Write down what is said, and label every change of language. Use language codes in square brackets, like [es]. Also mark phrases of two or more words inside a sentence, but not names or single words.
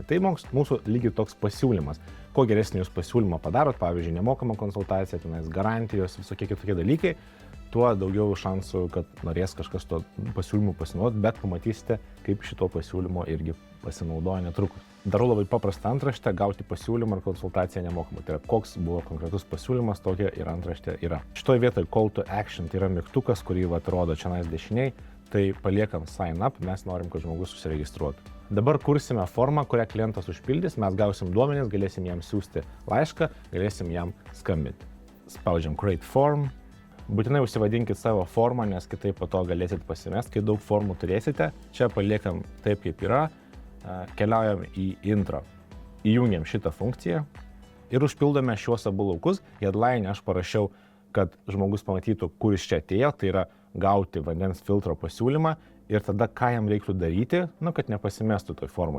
[lt] Tai mūsų lygiai toks pasiūlymas. Kuo geresnį jūs pasiūlymą padarot, pavyzdžiui, nemokama konsultacija, tenais garantijos, visokie kitokie dalykai, tuo daugiau šansų, kad norės kažkas to pasiūlymu pasinaudoti, bet pamatysite, kaip šito pasiūlymo irgi pasinaudoja netrukus. Darau labai paprastą antraštę, gauti pasiūlymą ar konsultaciją nemokamai. Tai yra, koks buvo konkretus pasiūlymas, tokia ir antraštė yra. Šitoje vietoje [en] call to action, [lt] tai yra mygtukas, kurį rodo čia dešiniai. tai paliekam [en] sign up, [lt] mes norim, kad žmogus susiregistruotų. Dabar kursime formą, kurią klientas užpildys, mes gausim duomenis, galėsim jam siūsti laišką, galėsim jam skambinti. Spaudžiam [en] create form. [lt] Būtinai užsivadinkit savo formą, nes kitaip po to galėsit pasimest, kai daug formų turėsite. Čia paliekam taip, kaip yra, keliaujam į intro. Įjungiam šitą funkciją ir užpildome šiuos abu laukus. Headline aš parašiau, kad žmogus pamatytų, kur iš čia atėjo, tai yra gauti vandens filtro pasiūlymą ir tada ką jam reiktų daryti, kad nepasimestų toj formoj.